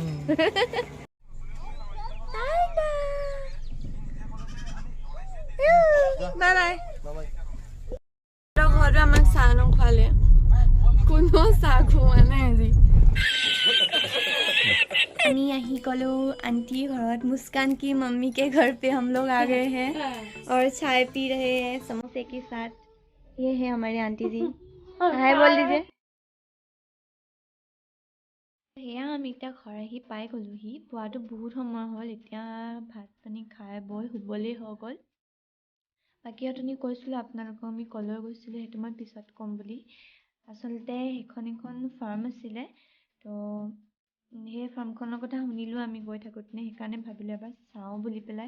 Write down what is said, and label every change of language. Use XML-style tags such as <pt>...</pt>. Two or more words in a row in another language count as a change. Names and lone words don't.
<as>বাই বাই। ঘৰতো আমাক চাহ নোখোৱালে, কোনো চাহ খোৱা নাই আজি। আমি আহি গলো আণ্টী ঘৰত।</as> <hi>मुस्कान की मम्मी के घर पे हम लोग आ गए हैं और चाय पी रहे हैं समोसे के साथ। ये है हमारे आंटी जी, हाय बोल दीजिए।</hi> <as>সেয়া আমি এতিয়া ঘৰ আহি পাই গ'লোহি। পোৱাটো বহুত সময় হ'ল, এতিয়া ভাত পানী খাই বৈ শুবলৈ হৈ গ'ল। বাকী অথনি কৈছিলোঁ আপোনালোকক আমি কলৈ গৈছিলোঁ, সেইটো মই পিছত ক'ম বুলি। আচলতে সেইখন এখন ফাৰ্ম আছিলে, তো সেই ফাৰ্মখনৰ কথা শুনিলোঁ আমি গৈ থাকোঁতে, সেইকাৰণে ভাবিলোঁ এবাৰ চাওঁ বুলি পেলাই।</as>